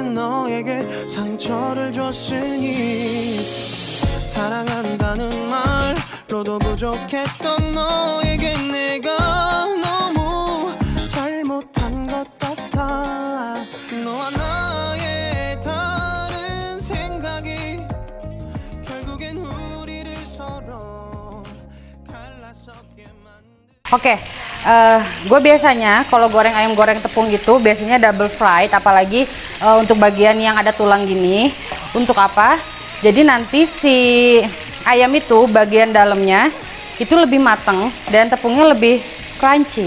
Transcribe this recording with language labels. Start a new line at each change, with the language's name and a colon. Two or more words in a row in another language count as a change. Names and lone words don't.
Korean: 너에게 상처를 줬으니 사랑한다는 말로도 부족했던 너에게 내가 너무 잘못한 것 같아. 너와 나의 다른 생각이 결국엔 우리를 서로 갈라서게 만든.
Indonesian: Oke, gue biasanya kalau goreng ayam goreng tepung itu biasanya
English: double fried,
Indonesian: apalagi untuk bagian yang ada tulang gini. Untuk apa? Jadi nanti si ayam itu bagian dalamnya itu lebih mateng dan tepungnya lebih crunchy.